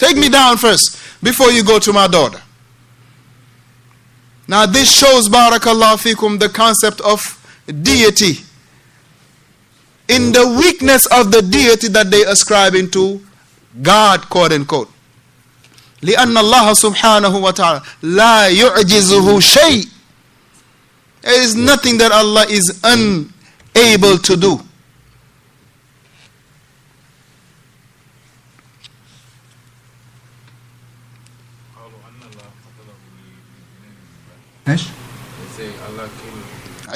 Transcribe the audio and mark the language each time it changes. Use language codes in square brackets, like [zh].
[en] Take me down first before you go to my daughter. Now this shows, barakallahu fikum, the concept of deity. In the weakness of the deity that they ascribe into God, quote unquote. [ar] لأن الله سبحانه وتعالى لا يعجزه شيء. [en] There is nothing that Allah is unable to do. They say Allah killed